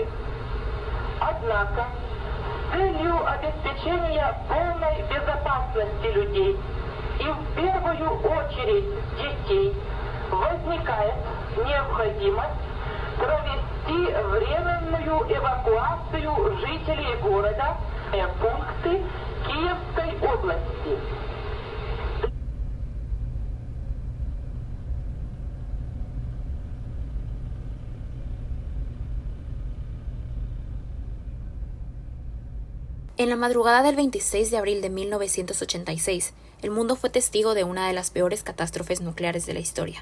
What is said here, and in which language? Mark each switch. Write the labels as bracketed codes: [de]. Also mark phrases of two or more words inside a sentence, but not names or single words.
[ru] Однако, с целью обеспечения полной безопасности людей и в первую очередь детей возникает необходимость провести временную эвакуацию жителей города в пункты Киевской области. [es] En la madrugada del 26 de abril de 1986, el mundo fue testigo de una de las peores catástrofes nucleares de la historia.